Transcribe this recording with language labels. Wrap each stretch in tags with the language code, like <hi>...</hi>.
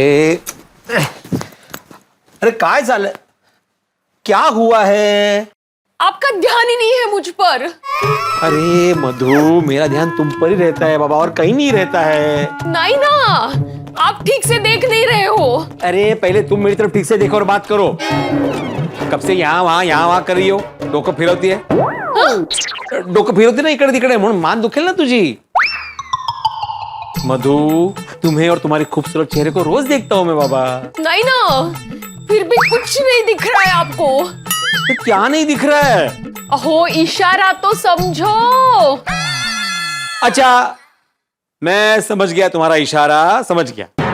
<mr>अरे काय झालं?</mr> <hi>क्या हुआ है? आपका ध्यान ही नहीं है मुझ पर। अरे मधु, मेरा ध्यान तुम पर ही रहता है बाबा, और कहीं नहीं रहता है। नहीं ना, आप ठीक से देख नहीं रहे हो। अरे पहले तुम मेरी तरफ ठीक से देखो और बात करो। कब से यहाँ वहां कर रही हो?</hi> <mr>डोकं फिरवती है, डोकं फिरवती ना इकडे तिकडे, म्हणून मान दुखेल ना तुझी।</mr> <hi>मधु, तुम्हें और तुम्हारे खूबसूरत चेहरे को रोज देखता हूँ मैं बाबा। नहीं ना, फिर भी कुछ नहीं दिख रहा है आपको। तो क्या नहीं दिख रहा है? अहो, इशारा तो समझो। अच्छा, मैं समझ गया तुम्हारा इशारा, समझ गया।</hi>